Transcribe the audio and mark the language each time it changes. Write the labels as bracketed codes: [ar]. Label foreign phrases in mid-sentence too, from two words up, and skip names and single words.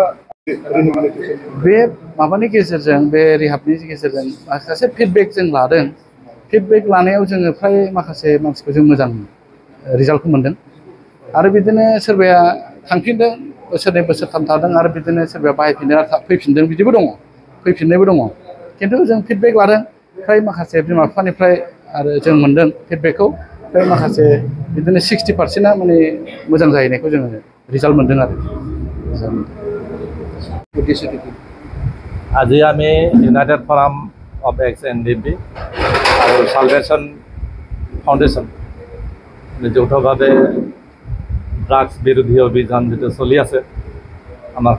[brx] बे माबानि गेजेरजों बे रिहाबनि गेजेरजों माखासे फिडबेक जों लादों फिडबेक लानायाव जोङो फ्राय माखासे मानसिखौ जों मोजां रिजाल्टखौ मोनदों आरो बिदिनो सोरबाया थांफिनदों बोसोरनै बोसोरथाम थादों आरो बिदिनो सोरबाया बाहायफिनदों आरो फैफिनदों बिदिबो दङ फैफिननायबो दङ खिन्थु जों फिडबेक लादों फ्राय माखासे बिमा बिफानिफ्राय आरो जों मोनदों फिडबेकखौ फ्राय माखासे बिदिनो 60%आ माने मोजां जाहैनायखौ जोङो रिजाल्ट मोनदों आरो [as] আজি আমি ইউনাইটেড ফৰাম অফ XNDP আৰু সালভেশ্যন ফাউণ্ডেশ্যন যৌথভাৱে ড্ৰাগছ বিৰোধী অভিযান যিটো চলি আছে আমাৰ